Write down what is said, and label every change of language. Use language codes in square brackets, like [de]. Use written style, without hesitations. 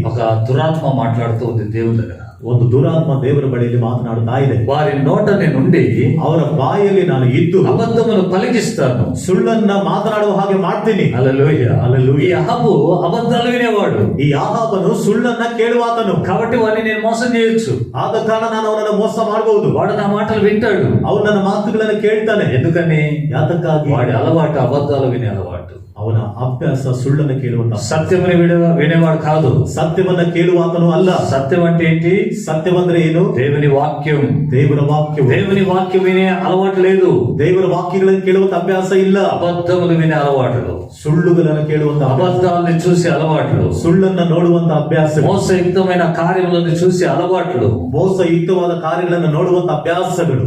[te] ఒక దురాత్మ మాట్లాడుతూ ఉంది దేవుని దగ్గర. [kn] ಒಂದು ದುರಾತ್ಮ ದೇವರ ಬಳಿಯಲ್ಲಿ ಮಾತನಾಡುತ್ತಾ ಇದೆ. [te] వారి నోట నేనుండి [kn] ಅವರ ಬಾಯಲ್ಲಿ ನಾನು ಇದ್ದು [te] అబద్ధమును పలికిస్తాను, [kn] ಸುಳ್ಳನ್ನ ಮಾತನಾಡುವ ಹಾಗೆ ಮಾಡ್ತೀನಿ. [te] హల్లెలూయా. హల్లెలూయా. ఈ అహబు అబద్ధాలు వినేవాడు. [kn] ಈ ಆಹಾಬನು ಸುಳ್ಳನ್ನ ಕೇಳುವಾತನು. [te] కాబట్టి వాడిని నేను మోసం చేయొచ్చు. [kn] ಆದ ಕಾರಣ ನಾನು ಅವನನ್ನು ಮೋಸ ಮಾಡಬಹುದು. [te] వాడు నా మాటలు వింటాడు. [kn] ಅವನು ನನ್ನ ಮಾತುಗಳನ್ನು ಕೇಳ್ತಾನೆ. [te] ఎందుకని? [kn] ಯಾತಕ್ಕಾಗಿ? [te] వాడి అలవాటు అబద్ధాలు వినే అలవాటు. [kn] ಅವನ ಅಭ್ಯಾಸ ಸುಳ್ಳನ್ನು ಕೇಳುವಂತ [te] సత్యమని వినేవాడు కాదు. [kn] ಸತ್ಯವನ್ನ ಕೇಳುವಾತನು ಅಲ್ಲ. [te] సత్యం అంటే ఏంటి? [kn] ಸತ್ಯವಂದ್ರೆ ಏನು? [te] దేవుని వాక్యం. [kn] ದೇವರ ವಾಕ್ಯವು. [te] దేవుని వాక్యం వినే అలవాటు లేదు. [kn] ದೇವರ ವಾಕ್ಯಗಳನ್ನು ಕೇಳುವಂತ ಅಭ್ಯಾಸ ಇಲ್ಲ. [te] అబద్ధములు వినే అలవాటులు, [kn] ಸುಳ್ಳುಗಳನ್ನು ಕೇಳುವಂತ [te] అబద్ధాలని చూసే అలవాట్లు, [kn] ಸುಳ್ಳನ್ನ ನೋಡುವಂತ ಅಭ್ಯಾಸ, [te] మోసయుక్తమైన కార్యములను చూసే అలవాట్లు, [kn] ಮೋಸಯುಕ್ತವಾದ ಕಾರ್ಯಗಳನ್ನು ನೋಡುವಂತ ಅಭ್ಯಾಸಗಳು